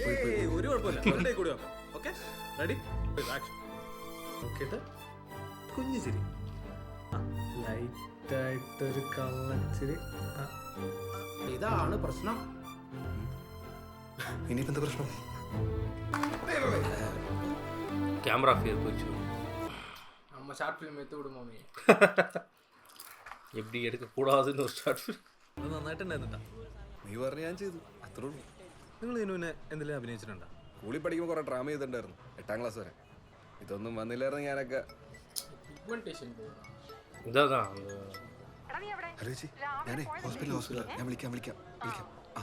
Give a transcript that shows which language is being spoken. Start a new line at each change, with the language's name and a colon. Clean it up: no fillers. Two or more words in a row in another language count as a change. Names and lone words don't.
Malayalam: ഒരു കുഴപ്പമില്ല. കൂടി നോക്കാം.
English: okay ready?
Malayalam: ആക്ഷൻ. നോക്കിയിട്ട് കുഞ്ഞു ചിരി, ലൈറ്റായിട്ടൊരു കള്ളച്ചിരി. ഇതാണ് പ്രശ്നം. ഇനിയിപ്പോ എന്താ പ്രശ്നം?
English: camera fear
Tamil: போச்சு. நம்ம
English: short film
Tamil: எடுத்து விடுமோமே. எப்படி எடுக்கக்கூடாதுன்னு ஒரு
English: short film.
Malayalam: അത് നന്നായിട്ടുണ്ടായിരുന്നുണ്ടാ. നീ പറഞ്ഞ ഞാൻ ചെയ്തു, അത്രേ ഉള്ളൂ. നിങ്ങൾ ഇതിനു മുന്നേ എന്തെങ്കിലും അഭിനയിച്ചിട്ടുണ്ടോ? സ്കൂളിൽ പഠിക്കുമ്പോൾ കുറെ ഡ്രാമ ചെയ്തിട്ടുണ്ടായിരുന്നു, 8ാം ക്ലാസ് വരെ. ഇതൊന്നും വന്നില്ലായിരുന്നു ഞാനൊക്കെ. പിഗ്മെന്റേഷൻ ഇതാ ഹലോ ചേച്ചി ഞാനേ ഹോസ്പിറ്റൽ ഞാൻ വിളിക്കാം ആ